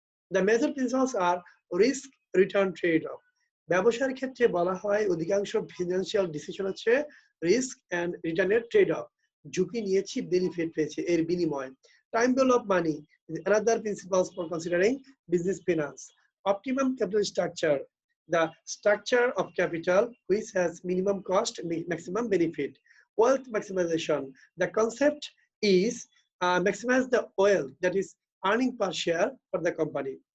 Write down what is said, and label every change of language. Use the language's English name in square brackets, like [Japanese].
[English] The major principles are risk return trade-off. [Bangla] ব্যবসার ক্ষেত্রে বলা হয় অধিকাংশ ফিনান্সিয়াল ডিসিশন হচ্ছে রিস্ক এন্ড রিটার্নের ট্রেড অফ। ঝুঁকি নিয়েছি, বেনিফিট পেয়েছি এর বিনিময়। [English] Time value of money is another principles for considering business finance. Optimum capital structure, the structure of capital which has minimum cost, maximum benefit. Wealth maximization, the concept is maximize the wealth, that is earning per share for the company.